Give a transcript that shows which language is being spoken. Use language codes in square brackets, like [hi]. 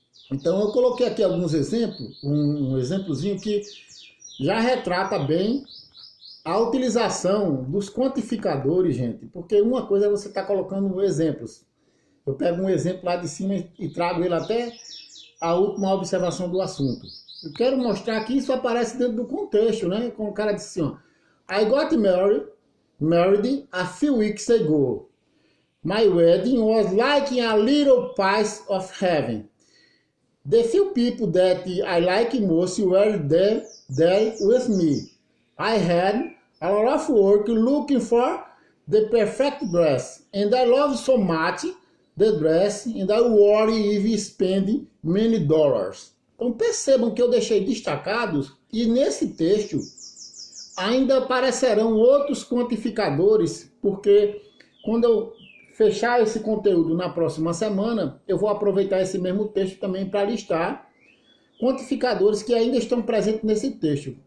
[pt] Então, eu coloquei aqui alguns exemplos, um exemplozinho que já retrata bem a utilização dos quantificadores, gente. Porque uma coisa é você estar colocando exemplos. Eu pego um exemplo lá de cima e trago ele até a última observação do assunto. Eu quero mostrar que isso aparece dentro do contexto, né? Como o cara disse assim, ó, [en] I got married a few weeks ago. My wedding was like a little piece of heaven. The few people that I like most were there with me. I had a lot of work looking for the perfect dress, and I love so much the dress, and I worry if spending many dollars. [pt] Então percebam que eu deixei destacados, e nesse texto ainda aparecerão outros quantificadores, porque quando eu fechar esse conteúdo na próxima semana, eu vou aproveitar esse mesmo texto também para listar quantificadores que ainda estão presentes nesse texto.